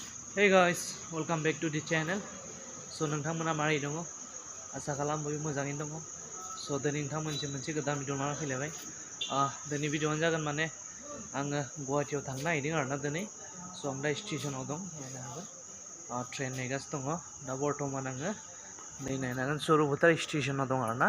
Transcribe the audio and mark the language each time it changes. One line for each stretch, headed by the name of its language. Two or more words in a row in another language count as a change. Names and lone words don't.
English: Hey guys, welcome back to the channel.
Bodo: So नोंथांमोना मारै दङ? आसा खालामो बयबो मोजाङैनो दङ. So दिनै नोंथांमोनसिम मोनसे गोदान भिडिअ लानानै फैलायबाय. दिनै भिडिअआनो जागोन माने आङो गुवाहाटीयाव थांनो नागिरदों आरोना दिनै. So आं दा स्टेशनाव दं, नायनो हागोन. ट्रेन नेगासिनो दङ. दा बर्तमान आङो नै नायनो हागोन सरलपारा स्टेशनाव दं आरोना.